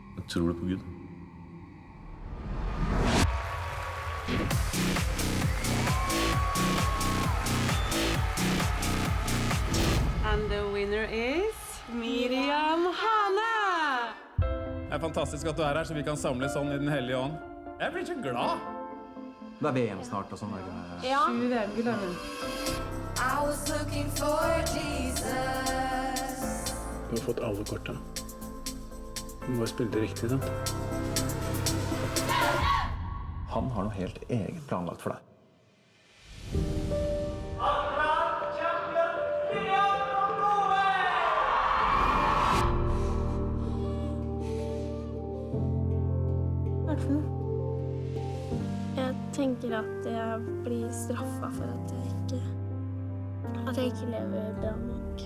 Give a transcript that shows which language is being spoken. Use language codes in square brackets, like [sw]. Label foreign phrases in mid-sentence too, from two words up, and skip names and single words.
[no] Tror du på Gud? [en] And the winner is Miriam Hane! [no] Det er fantastisk at du er her, så vi kan samles sånn i Den hellige ånd. Jeg blir så glad. Det er VM snart og sånn. Ja. 7 VM-gull har hun. [en] I was looking for Jesus. [no] Du har fått alle kortene. Du må bare spille det riktig, sant? Han har noe helt eget planlagt for deg. Jeg tenker at jeg blir straffet for at jeg ikke lever bra nok.